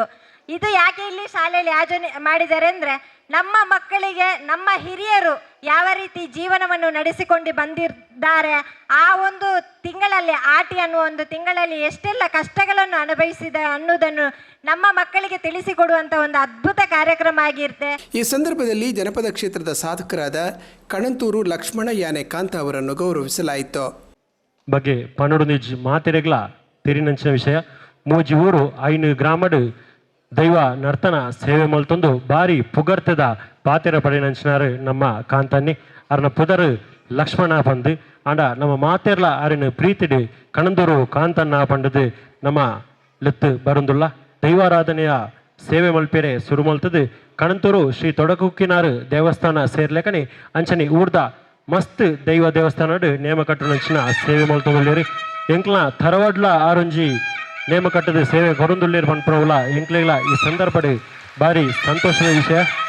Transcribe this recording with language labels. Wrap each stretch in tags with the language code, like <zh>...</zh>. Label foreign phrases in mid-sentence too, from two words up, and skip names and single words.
<kn>ಇದು ಯಾಕೆ ಇಲ್ಲಿ ಶಾಲೆಯಲ್ಲಿ ಆಯೋಜನೆ ಮಾಡಿದ್ದಾರೆ ಅಂದರೆ ನಮ್ಮ ಮಕ್ಕಳಿಗೆ ನಮ್ಮ ಹಿರಿಯರು ಯಾವ ರೀತಿ ಜೀವನವನ್ನು ನಡೆಸಿಕೊಂಡು ಬಂದಿದ್ದಾರೆ, ಆ ಒಂದು ತಿಂಗಳಲ್ಲಿ ಆಟಿ ಅನ್ನುವ ಒಂದು ತಿಂಗಳಲ್ಲಿ ಎಷ್ಟೆಲ್ಲ ಕಷ್ಟಗಳನ್ನು ಅನುಭವಿಸಿದ ಅನ್ನೋದನ್ನು ನಮ್ಮ ಮಕ್ಕಳಿಗೆ ತಿಳಿಸಿಕೊಡುವಂಥ ಒಂದು ಅದ್ಭುತ ಕಾರ್ಯಕ್ರಮ ಆಗಿರುತ್ತೆ. ಈ ಸಂದರ್ಭದಲ್ಲಿ ಜನಪದ ಕ್ಷೇತ್ರದ ಸಾಧಕರಾದ ಕಣಂತೂರು ಲಕ್ಷ್ಮಣ ಯಾನೆ ಕಾಂತ ಅವರನ್ನು ಗೌರವಿಸಲಾಯಿತು.</kn> <tcy>ಬಗ್ಗೆ ಪನ್ನಡು ನಿಜ್ ಮಾತಿರೆಗ್ಲ ತೆರಿನಂಚಿನ ವಿಷಯ ಮೂಜಿ ಊರು ಐನು ಗ್ರಾಮಡು ದೈವ ನರ್ತನ ಸೇವೆ ಮಲ್ತೊಂದು ಬಾರಿ ಪುಗರ್ತದ ಪಾತೆರ ಪಡೆನಂಚಿನಾರು ನಮ್ಮ ಕಾಂತನ್ನಿ ಅರ್ನ ಪುದರ್ ಲಕ್ಷ್ಮಣ ಬಂದು ಆಂಡ ನಮ್ಮ ಮಾತೆರ್ಲ ಅರಿನ ಪ್ರೀತಿಡು ಕಣಂದೂರು ಕಾಂತನ್ನ ಪಂಡದು ನಮ್ಮ ಲೆತ್ತು ಬರುಂದುಲ್ಲ ದೈವಾರಾಧನೆಯ ಸೇವೆ ಮಲ್ಪೇರೆ ಸುರು ಮಲ್ತದು ಕಣಂತೂರು ಶ್ರೀ ತೊಡಕುಕ್ಕಿನಾರು ದೇವಸ್ಥಾನ ಸೇರ್ಲೆಕನೆ ಅಂಚನೆ ಊರ್ದ ಮಸ್ತ್ ದೈವ ದೇವಸ್ಥಾನಡು ನೇಮ ಕಟ್ಟುನಂಚಿನ ಸೇವೆ ಮಲ್ತೊಂದುಲ್ಲೇರು ಎಂಕ್ಲ ತರವಡ್ಲ ಆರೊಂಜಿ ನೇಮ ಕಟ್ಟದ ಸೇವೆ ಕೊರೊಂದುಲ್ಲೇರು ಪನ್ಪುನವುಲ ಎಂಕ್ಲೆಗ್ಲ ಈ ಸಂದರ್ಭಡ್ ಭಾರಿ ಸಂತೋಷದ ವಿಷಯ.</tcy>